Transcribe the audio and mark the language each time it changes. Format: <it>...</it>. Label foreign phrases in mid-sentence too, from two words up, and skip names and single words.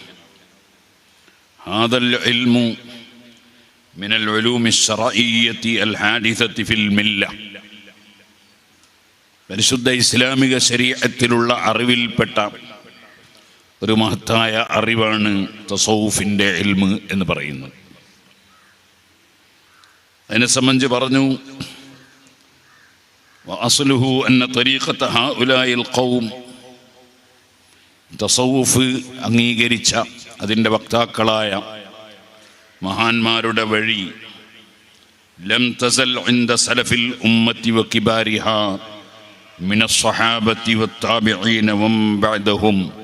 <ar>هذا العلم من العلوم الشرعية الحادثة في الملة,</ar> <ml>പരിശുദ്ധ ഇസ്ലാമിക ശരീഅത്തിലുള്ള അറിവിൽപ്പെട്ട ഒരു മഹത്തായ അറിവാണ് തസൗഫിൻ്റെ ഇൽമ് എന്ന് പറയുന്നത്. അതിനെ സംബന്ധിച്ച് പറഞ്ഞു,</ml> <ar>وأصله أن طريقة هؤلاء القوم</ar> <ml>തസവൂഫ് അംഗീകരിച്ച അതിൻ്റെ വക്താക്കളായ മഹാന്മാരുടെ വഴി</ml> <ar>لم تزل عند سلف الأمة وكبارها من الصحابة والتابعين ومن بعدهم,</ar>